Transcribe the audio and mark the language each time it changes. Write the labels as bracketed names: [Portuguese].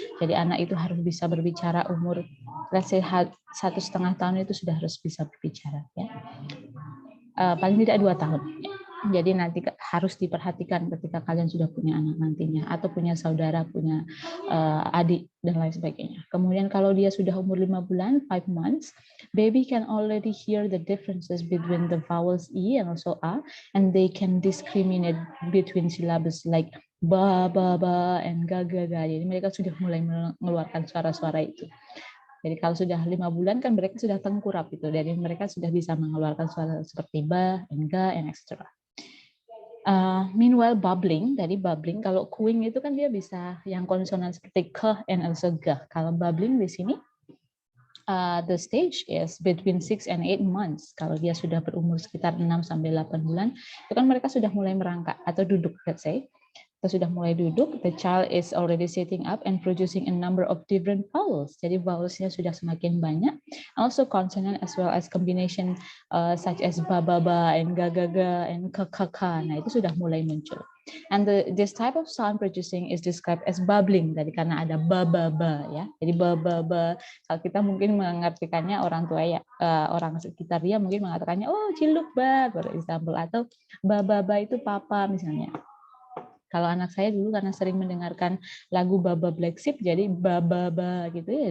[Indonesian] Jadi anak itu harus bisa berbicara umur, [English] let's say [Indonesian] 1,5 tahun itu sudah harus bisa berbicara ya. Paling tidak 2 tahun. Jadi nanti harus diperhatikan ketika kalian sudah punya anak nantinya atau punya saudara, punya adik dan lain sebagainya. Kemudian kalau dia sudah umur 5 bulan, [English] 5 months, baby can already hear the differences between the vowels I and also A, and they can discriminate between syllables like ba, and ga. [Indonesian] Jadi mereka sudah mulai mengeluarkan suara-suara itu. Jadi kalau sudah 5 bulan kan mereka sudah tengkurap itu, jadi mereka sudah bisa mengeluarkan suara seperti ba, ga, [English] and etc. [Indonesian] Meanwhile bubbling, kalau cooing itu kan dia bisa yang konsonan seperti k [English] and also [Indonesian] g. Kalau bubbling di sini [English] the stage is between 6 and 8 months. [Indonesian] Kalau dia sudah berumur sekitar 6 sampai 8 bulan, itu kan mereka sudah mulai merangkak atau duduk, [English] let's say. [Indonesian] Sudah mulai duduk, [English] the child is already sitting up and producing a number of different vowels. [Indonesian] Jadi vowelsnya sudah semakin banyak. [English] Also consonant as well as combination such as ba, and ga, and ka. [Indonesian] Nah itu sudah mulai muncul. [English] And this type of sound producing is described as bubbling. [Indonesian] Tadi karena ada ba ya. Jadi ba. Kalau kita mungkin mengartikannya orang tua ya, orang sekitar dia mungkin mengatakannya, oh ciluk ba, [English] for example, [Indonesian] atau ba itu papa misalnya. Kalau anak saya dulu karena sering mendengarkan lagu Baba Black Sheep, jadi Baba gitu ya.